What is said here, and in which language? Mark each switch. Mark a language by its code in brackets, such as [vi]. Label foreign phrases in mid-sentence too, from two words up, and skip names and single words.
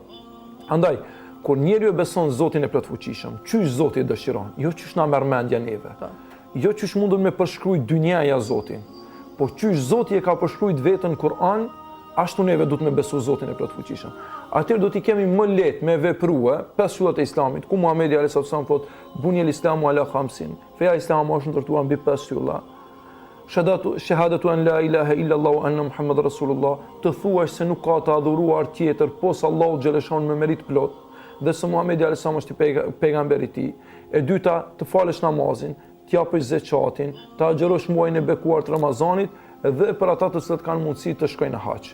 [sq] Andaj, kur njeriu beson Zotin e plotfuqishëm, qysh Zoti e dëshiron, jo qysh na merr mendja neve. Jo qysh mundun me përshkruaj dynjaja Zotin, po qysh Zoti e ka përshkruajt veten në Kur'an, ashtu neve duhet me besu Zotin e plotfuqishëm. Atëherë do t'i kemi më lehtë me veprua 5 shtyllat e Islamit, ku Muhamedi [ar] عليه السلام [sq] thot [ar] بني الإسلام على خمس. [sq] Feja islame është ndërtuar mbi 5 shtylla. [ar] شهادة أن لا إله إلا الله وأن محمد رسول الله, [sq] të thuash se nuk ka të adhuruar tjetër pos Allahu xhaleshon me merit plot, dhe se Muhamedi [ar] عليه السلام [sq] është pejgamberi i tij. E dyta, të falësh namazin, të japësh zakatin, të agjërosh muajin e bekuar të Ramazanit dhe për ata të cilët kanë mundësi të shkojnë në hax.